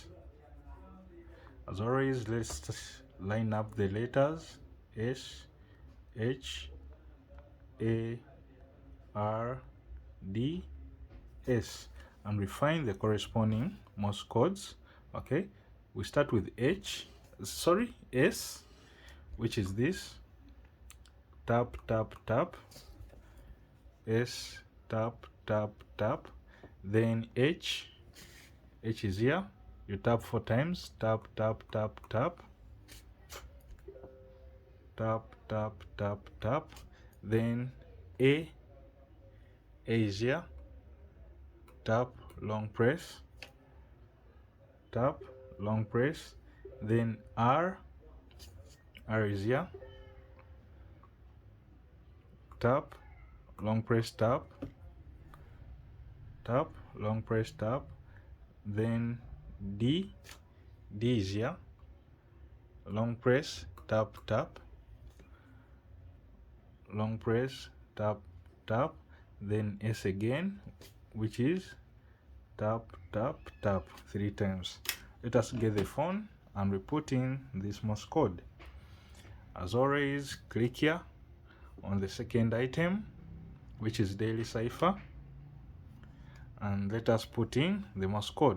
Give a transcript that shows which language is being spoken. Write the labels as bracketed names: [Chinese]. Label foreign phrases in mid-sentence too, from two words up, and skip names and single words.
[English] As always, let's line up the letters S, H, A, R, D, S and refine the corresponding Morse codes. Okay, we start with S, which is this. Tap, tap, tap. S, tap, tap, tap. Then H is here. You tap 4 times. Tap, tap, tap, tap. Tap, tap, tap, tap. Then A is here. Tap, long press. Tap, long press. Then R is here. Tap, long press, tap, tap, long press, tap. Then D is here. Long press, tap, tap, long press, tap, tap. Then S again, which is tap, tap, tap 3 times. Let us get the phone and we put in this Morse code. As always, click here on the second item, which is Daily Cipher, and let us put in the Morse code.